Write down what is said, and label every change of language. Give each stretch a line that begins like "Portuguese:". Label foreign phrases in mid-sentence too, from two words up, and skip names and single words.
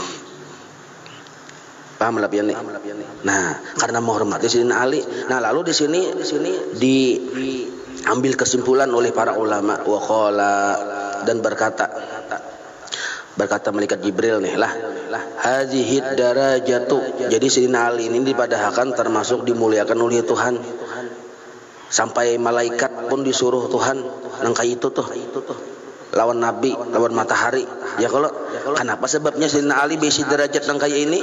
Banjar: Paham lah pian nih?
Indonesian: Nah, karena menghormati Sayyidina Ali. Nah, lalu di sini diambil kesimpulan oleh para ulama,
Arabic: wa qala,
Indonesian: dan berkata malaikat Jibril nih lah,
Arabic: hadhihi darajatu,
Banjar: jadi Sayyidina Ali ini dipadahkan termasuk dimuliakan oleh Tuhan, sampai malaikat pun disuruh Tuhan nangkai itu tuh lawan Nabi, lawan matahari. Ya kalau kenapa sebabnya Sayyidina Ali bisi derajat nangkai ini?